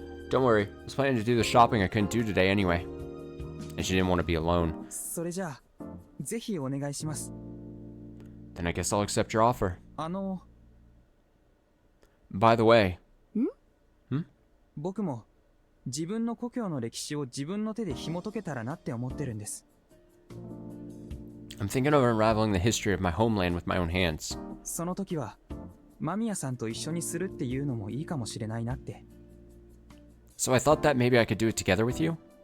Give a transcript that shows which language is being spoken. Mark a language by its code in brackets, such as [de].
[en] Don't worry. I was planning to do the shopping I couldn't do today anyway. And she didn't want to be alone. [ja] それじゃあ、ぜひお願いします。 [en] Then I guess I'll accept your offer. By the way. [ja] 僕も自分の故郷の歴史を自分の手で紐解けたらなって思ってるんです。 [en] I'm thinking of unraveling the history of my homeland with my own hands. [ja] その時は間宮さんと一緒にするっていうのもいいかもしれないなって。 [en] So I thought that maybe I could do it together with you?